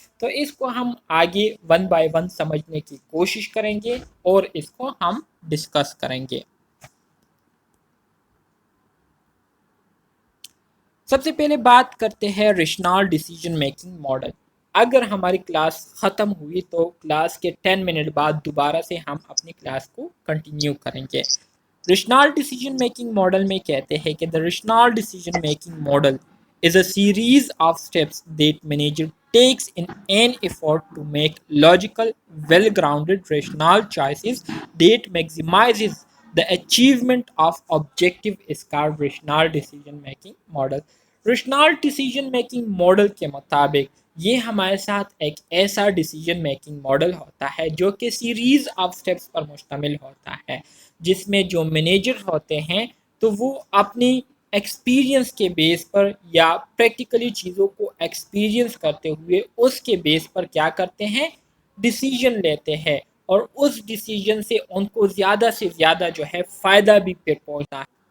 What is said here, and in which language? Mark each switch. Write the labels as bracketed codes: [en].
[ur] تو اس کو ہم آگے ون بائی ون سمجھنے کی کوشش کریں گے اور اس کو ہم ڈسکس کریں گے. سب سے پہلے بات کرتے ہیں ریشنال ڈیسیجن میکنگ ماڈل. اگر ہماری کلاس ختم ہوئی تو کلاس کے 10 منٹ بعد دوبارہ سے ہم اپنی کلاس کو کنٹینیو کریں گے. ریشنال ڈیسیجن میکنگ ماڈل میں کہتے ہیں کہ [en] the rational decision making model is a series of steps that manager takes in an effort to make logical, well-grounded, rational choices that maximizes the achievement of objective is called rational decision making model. [ur] ریشنال decision making model کے مطابق یہ ہمارے ساتھ ایک ایسا decision making model ہوتا ہے جو کہ سیریز آف سٹیپس پر مشتمل ہوتا ہے، جس میں جو مینیجر ہوتے ہیں تو وہ اپنی ایکسپیرینس کے بیس پر یا پریکٹیکلی چیزوں کو ایکسپیرینس کرتے ہوئے اس کے بیس پر کیا کرتے ہیں؟ ڈیسیجن لیتے ہیں، اور اس ڈیسیجن سے ان کو زیادہ سے زیادہ جو ہے فائدہ بھی پھر پہنچتا ہے.